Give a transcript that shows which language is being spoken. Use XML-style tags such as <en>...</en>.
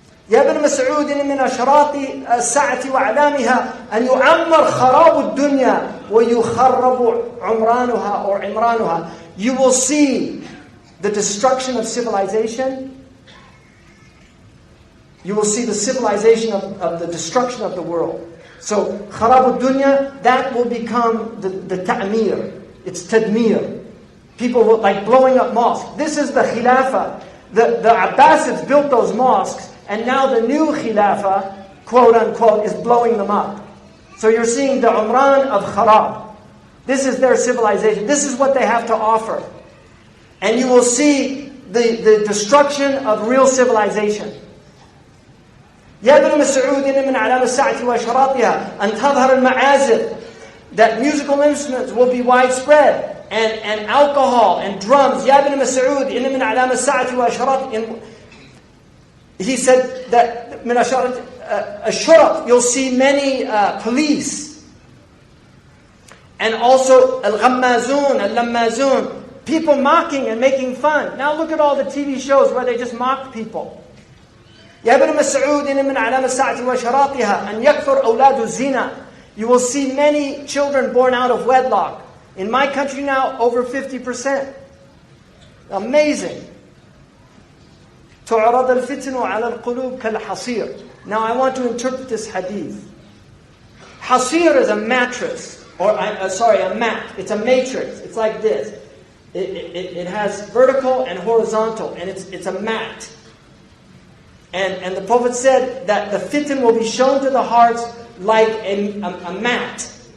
<ar>يا ابن مسعود من أشراط الساعة وأعلامها أن يعمر خراب الدنيا ويخرب عمرانها</ar> <en>or</en> <ar>عمرانها.</ar> <en>You will see the destruction of civilization. You will see the civilization of the destruction of the world. So</en> <ar>خراب الدنيا,</ar> <en>that will become the ta'mir. It's tadmir. People will, like blowing up mosques. This is the khilafah. The Abbasids built those mosques. And now the new Khilafah, quote unquote, is blowing them up. So you're seeing the Umran of Kharab. This is their civilization. This is what they have to offer. And you will see the destruction of real civilization.</en> <ar>يا ابن مسعود من علامة الساعة وأشراطها أن تظهر المعازف.</ar> <en>That musical instruments will be widespread. And alcohol and drums.</en> <ar>يا ابن مسعود من علامة الساعة وأشراطها.</ar> <en>He said that</en> <ar>من الشرط,</ar> <en>you'll see many police. And also al-ghammazun, people mocking and making fun. Now look at all the TV shows where they just mock people.</en> <ar>يا ابن مسعود من علامة الساعة وأشراطها أن يكثر أولاد الزنا.</ar> <en>You will see many children born out of wedlock. In my country now, over 50%. Amazing.</en> <ar>تعرض الفتن على القلوب كالحصير.</ar> <en>Now I want to interpret this hadith. Hasir is a mattress, or a mat. It's a matrix. It's like this. It has vertical and horizontal, and it's a mat. And the Prophet said that the fitan will be shown to the hearts like a mat.</en>